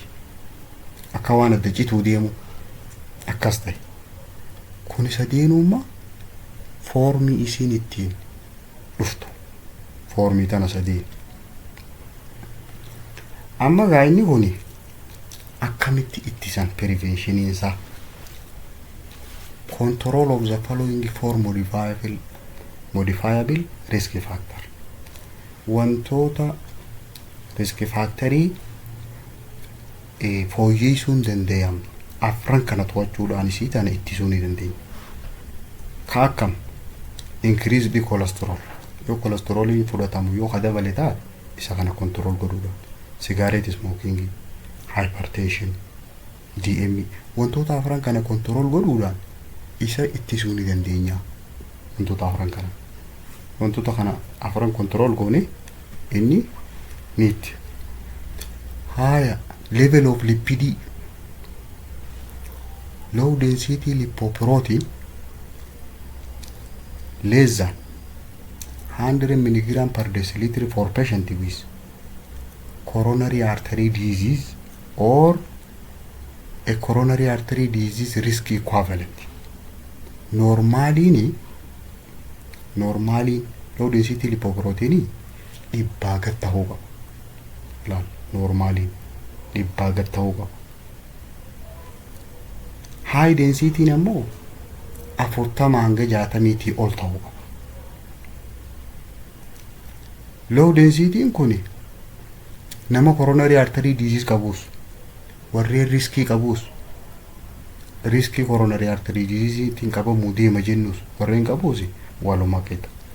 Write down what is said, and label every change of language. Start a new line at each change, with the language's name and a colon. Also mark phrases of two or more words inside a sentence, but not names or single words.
Oromo: Akka waan adda cituu deemu akkas ta'e. Kuni sadeenummaa foormii isiin ittiin dhuftu. Foormii tana sadeen. Amma gaa'inni kuni akkamitti ittisan prevention isaa.
English: Control of the following four modifiable risk factor.
Oromo: Wantoota
English: risk factorii
Oromo: fooyyeessuun danda'amu afran kana to'achuudhaan isii tana ittisuu ni dandeenya. Ka akkam
English: increase the cholesterol.
Oromo: Yoo cholesteroliin fudhatamu yoo dabale taate isa kana control godhuudhaan.
English: Cigarette smoking, hypertension, DM
Oromo: wantoota afran kana control godhuudhaan isa ittisuu ni dandeenya. Wantoota afran kana. wantoota kana afran control goone inni neat.
English: Haya level of lipid low density lipoprotein less than 100 milligram per deciliter for patient with coronary artery disease or a coronary artery disease risk equivalent.
Oromo: Normally
English: low density lipoprotein
Oromo: dhibbaa gad ta'uu qaba. Laal normally dhibbaa gad ta'uu qaba.
English: High density
Oromo: ammoo 40 hanga 60 ol ta'uu qaba.
English: Low density
Oromo: kuni nama
English: coronary artery disease
Oromo: qabus warreen riskii qabus riskii
English: coronary artery disease
Oromo: tiin qabamu deema jennus warreen qabus waluma qeeta.